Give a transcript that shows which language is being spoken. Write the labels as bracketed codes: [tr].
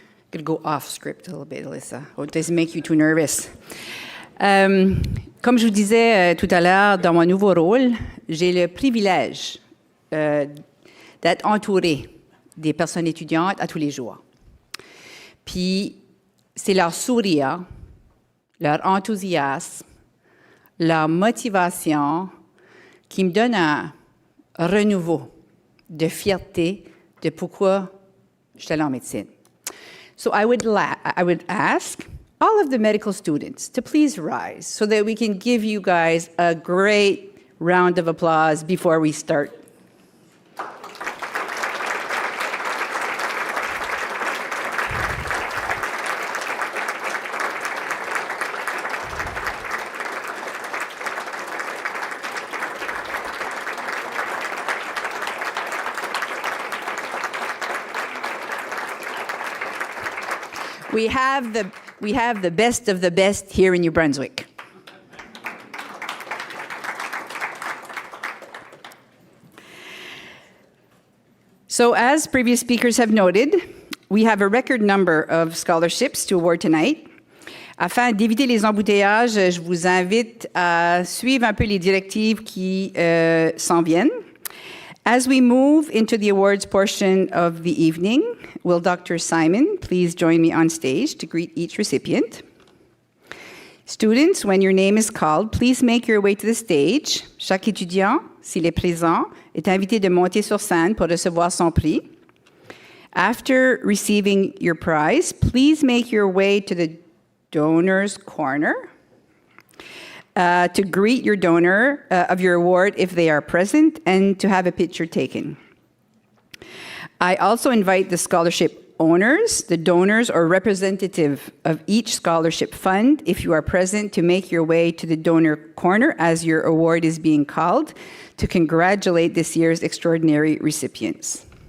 [en] Could go off script a little bit, Alyssa. Oh, it doesn't make you too nervous. [fr] Comme je vous disais tout à l'heure, dans mon nouveau rôle, j'ai le privilège d'être entourée des personnes étudiantes à tous les jours. Puis, c'est leur sourire, leur enthousiasme, leur motivation qui me donne un renouveau de fierté de pourquoi je suis allée en médecine. [en] So I would ask all of the medical students to please rise so that we can give you guys a great round of applause before we start. We have the best of the best here in New Brunswick. So as previous speakers have noted, we have a record number of scholarships to award tonight. [fr] Afin d'éviter les embouteillages, je vous invite à suivre un peu les directives qui s'en viennent. [en] As we move into the awards portion of the evening, will Dr. Simon please join me on stage to greet each recipient? Students, when your name is called, please make your way to the stage. [fr] Chaque étudiant, s'il est présent, est invité de monter sur scène pour recevoir son prix. [en] After receiving your prize, please make your way to the donor's corner to greet your donor of your award if they are present and to have a picture taken. I also invite the scholarship owners, the donors, or representative of each scholarship fund, if you are present, to make your way to the donor corner as your award is being called to congratulate this year's extraordinary recipients.